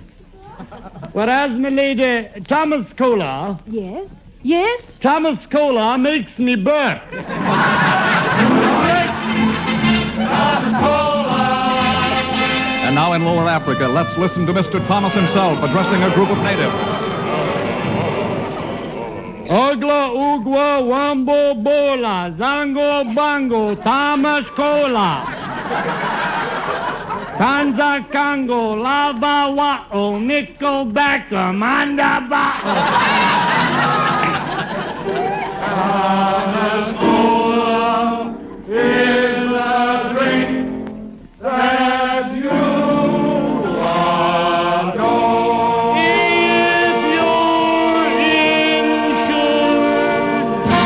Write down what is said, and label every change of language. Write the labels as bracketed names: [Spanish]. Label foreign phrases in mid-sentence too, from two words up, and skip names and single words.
[English] Whereas, my lady, Thomas Cola... Yes? Yes? Thomas Cola makes me burp. Thomas Cola. And now in Lower Africa, let's listen to Mr. Thomas himself addressing a group of natives. Ogla, Ugwa, Wambo, Bola, Zango, Bango, Thomas Cola. Kanza, Kango, Lava, Wa'o, Nickelback, Manda, Ba'o. Thomas Cola is a drink that you adore. If you're insured.